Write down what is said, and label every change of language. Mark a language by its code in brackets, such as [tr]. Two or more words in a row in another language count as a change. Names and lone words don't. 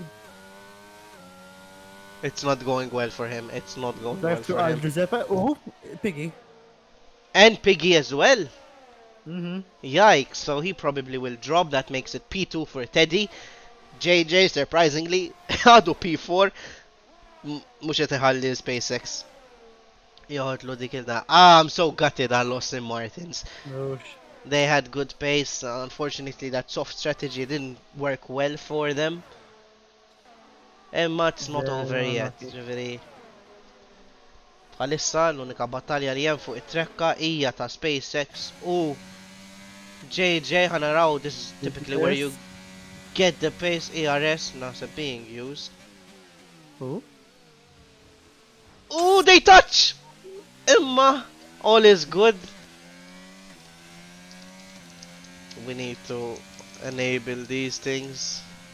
[en] It's not going well for him. It's not going well Drive through for him. Giuseppe. Oh, Piggy. And Piggy as well. Mhm. Yikes, so he probably will drop. That makes it P2 for Teddy. JJ, surprisingly, [mt] għadu P4. Mux qed iħalli SpaceX. Joħodlu dik il-da. [en] I'm so gutted I lost in Martins. They had good pace. Unfortunately, that soft strategy didn't work well for them. Imma it's not over yet. [mt] Ġifieri. Bħalissa l-unika battalja li hemm fuq it-trekka hija ta' SpaceX u JJ ħanaraw. [en] This is typically where you get the pace. ERS naħseb being used. They touch! Imma all is good. We need to enable these things.